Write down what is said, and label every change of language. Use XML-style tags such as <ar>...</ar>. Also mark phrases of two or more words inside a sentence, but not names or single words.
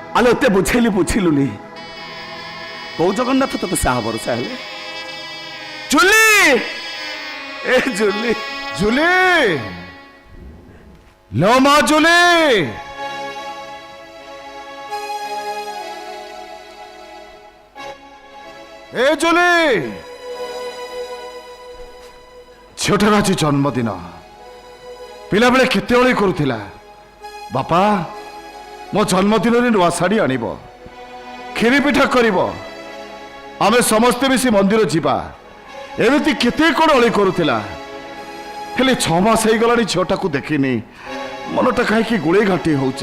<or>ତତେ ବୁଝେଇଲି ବୁଝିଲୁନି। କୋଉ ଜଗନ୍ନାଥ ତତେ ସାହା ଭରସା ହେଲେ? ଜୁଲି, ଏ ଜୁଲି, ଜୁଲି ଲୋ ମା ଜୁଲି ଏ ଜୁଲି ঝিଅଟାର ଆଜି ଜନ୍ମଦିନ। ପିଲାବେଳେ କେତେ ଅଳି କରୁଥିଲା, ବାପା ମୋ ଜନ୍ମଦିନରେ ନୂଆ ଶାଢ଼ୀ ଆଣିବ, କ୍ଷୀରି ପିଠା କରିବ, ଆମେ ସମସ୍ତେ ମିଶି ମନ୍ଦିର ଯିବା, ଏମିତି କେତେ କ'ଣ ଅଳି କରୁଥିଲା। ହେଲେ 6 ମାସ ହେଇଗଲାଣି ଝିଅଟାକୁ ଦେଖିନି, ମନଟା କାହିଁକି ଗୁଳେଇ ଘାଣ୍ଟି ହଉଛି।</or>